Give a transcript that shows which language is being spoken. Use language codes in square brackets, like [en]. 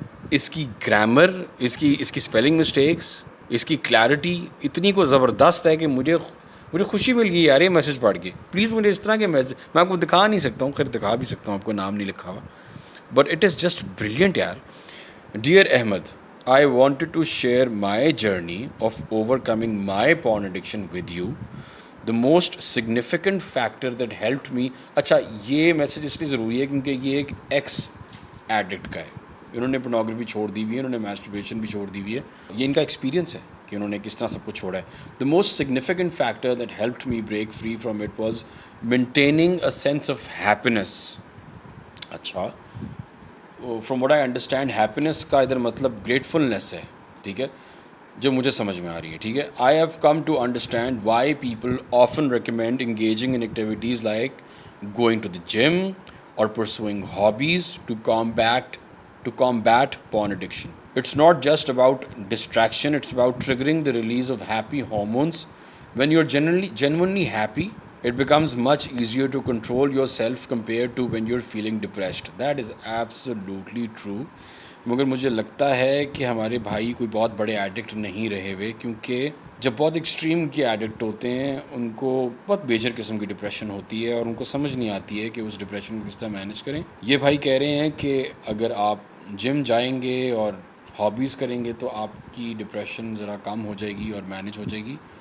[ur] اس کی گرامر، اس کی spelling mistakes, اس کی کلیئرٹی اتنی کو زبردست ہے کہ مجھے خوشی مل گئی یار یہ میسج پڑھ کے. پلیز مجھے اس طرح کے میسج میں آپ کو دکھا نہیں سکتا ہوں، خیر دکھا بھی سکتا ہوں، آپ کو نام نہیں لکھا ہوا، [en] but it is just brilliant [ur] یار. [en] Dear Ahmed, I wanted to share my journey of overcoming my porn addiction with you. The most significant factor that helped me. [ur] اچھا یہ میسج اس لیے ضروری ہے کیونکہ یہ ایک ایکس ایڈکٹ کا ہے. انہوں نے پورنوگرافی چھوڑ دی ہوئی ہے، انہوں نے میسٹربیشن بھی چھوڑ دی ہوئی ہے. یہ ان کا ایکسپیرینس ہے کہ انہوں نے کس طرح سب کچھ چھوڑا ہے. [en] The most significant factor that helped me break free from it was maintaining a sense of happiness. [ur] اچھا [en] from what I understand happiness [ur] کا ادھر مطلب گریٹفلنیس ہے، ٹھیک ہے، جو مجھے سمجھ میں آ رہی ہے، ٹھیک ہے. [en] I have come to understand why people often recommend engaging in activities like going to the gym اور pursuing hobbies to combat porn addiction. It's not just about distraction, it's about triggering the release of happy hormones. When you're genuinely happy, it becomes much easier to control yourself compared to when you're feeling depressed. That is absolutely true. [ur] مگر مجھے لگتا ہے کہ ہمارے بھائی کوئی بہت بڑے ایڈکٹ نہیں رہے ہوئے، کیونکہ جب بہت ایکسٹریم کے ایڈکٹ ہوتے ہیں ان کو بہت میجر قسم کی ڈپریشن ہوتی ہے اور ان کو سمجھ نہیں آتی ہے کہ اس ڈپریشن کو کس طرح مینیج کریں. یہ بھائی کہہ رہے ہیں کہ اگر آپ جم جائیں گے اور ہابیز کریں گے تو آپ کی ڈپریشن ذرا کم ہو جائے گی اور مینیج ہو جائے گی.